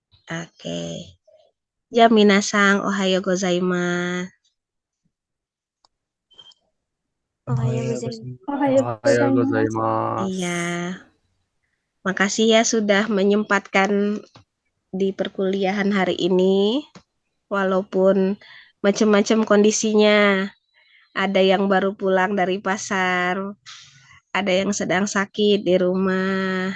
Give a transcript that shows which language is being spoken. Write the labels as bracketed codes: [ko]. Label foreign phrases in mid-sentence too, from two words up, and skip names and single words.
[id] Oke. Ya, [ja] みなさん、おはようございます. おはようございます. おはようございます. [id] Iya. Makasih ya sudah menyempatkan di perkuliahan hari ini. Walaupun macam-macam kondisinya. Ada yang baru pulang dari pasar. Ada yang sedang sakit di rumah.